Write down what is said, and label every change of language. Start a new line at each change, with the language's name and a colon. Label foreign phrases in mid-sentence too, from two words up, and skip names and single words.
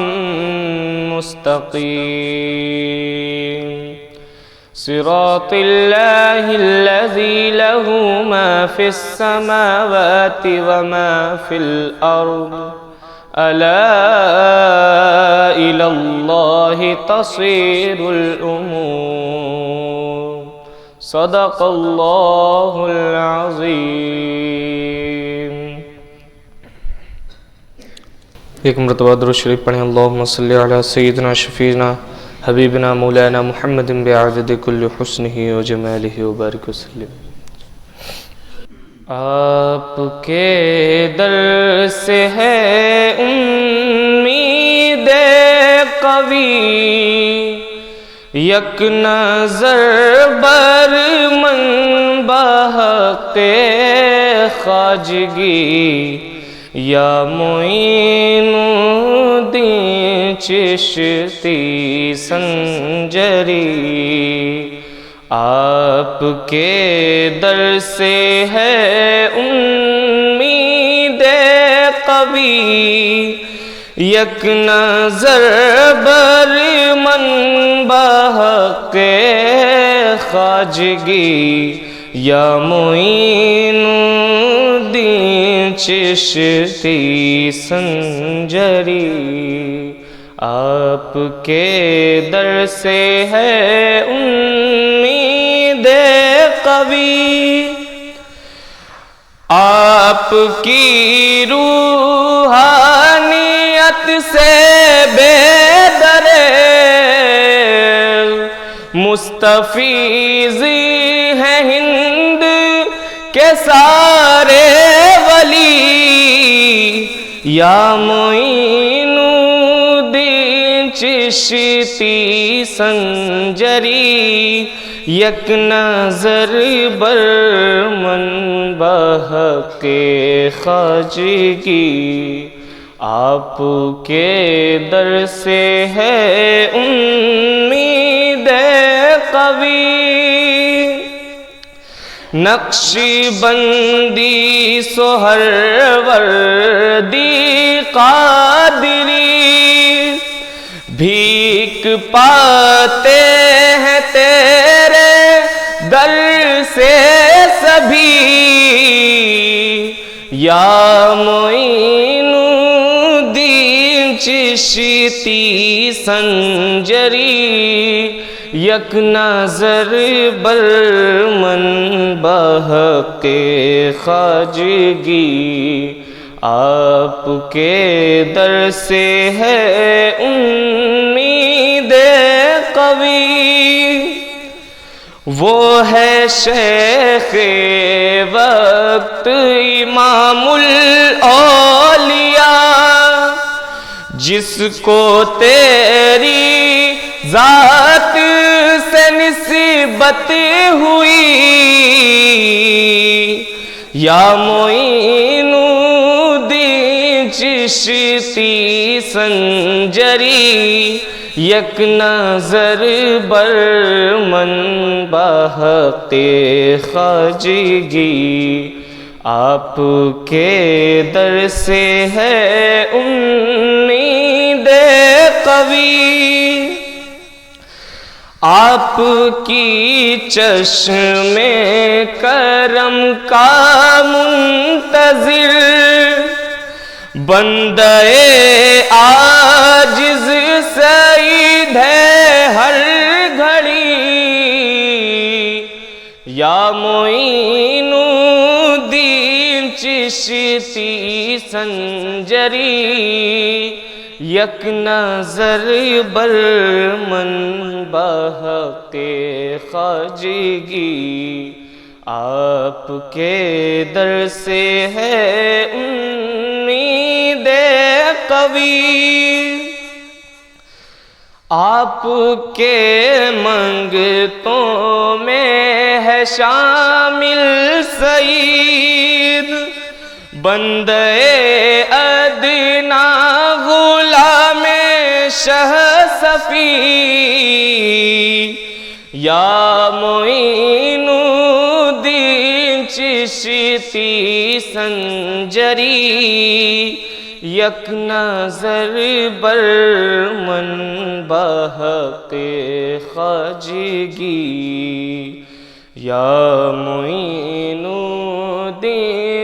Arabic: مُسْتَقِيمٍ صِرَاطِ اللَّهِ الَّذِي لَهُ مَا فِي السَّمَاوَاتِ وَمَا فِي الْأَرْضِ أَلَا إِلَى اللَّهِ تَصِيرُ الْأُمُورُ صدق اللہ العظیم۔
Urdu: ایک مرتبہ درود شریف پڑھیں۔
Arabic: اللہم صلی علی سیدنا شفیعنا حبیبنا مولانا محمد بعدد کل حسنہ و جمالہ وبارک وسلم۔
Urdu: آپ کے در سے ہے امید قوی،
Persian: یک نظر بر من بحق خواجگی،
Urdu: یا معین الدین چشتی سنجری۔ آپ کے در سے ہے امید قوی،
Persian: یک نظر بر من بحق خواجگی،
Urdu: یا معین الدین چشتی سنجری۔ آپ کے در سے ہے امید قوی، آپ کی روحانیت سے بیدر مستفیضی ہے ہند کے سارے ولی، یا معین الدین چشتی سنجری،
Persian: یک نظر بر من بحق خواجگی۔
Urdu: آپ کے در سے ہے امید قوی، نقشی بندی سہروردی قادری، بھیک پاتے ہیں تیرے در سے سبھی،
Persian: یا معین الدین چشتی سنجری، یک نظر بر من بحق خواجگی،
Urdu: آپ کے در سے ہے امید قوی، وہ ہے شیخ وقت امام الاولیاء، جس کو تیری ذات سے نسبت ہوئی،
Persian: یا معین الدین چشتی سنجری، یک نظر بر من بحق خواجگی،
Urdu: آپ کے در سے ہے امید قوی، آپ کی چشم کرم کا منتظر، بندے عاجز سعید ہے ہر گھڑی، یا معین الدین چشتی سنجری،
Persian: یک نظر بر من بحق خواجگی،
Urdu: آپ کے در سے ہے امید قوی، آپ کے منگتوں میں ہے شامل سعید، بندے ادنا غلام شہ صفی،
Persian: یا معین الدین چشتی سنجری، یک نظر بر من بحق خواجگی، یا معین الدین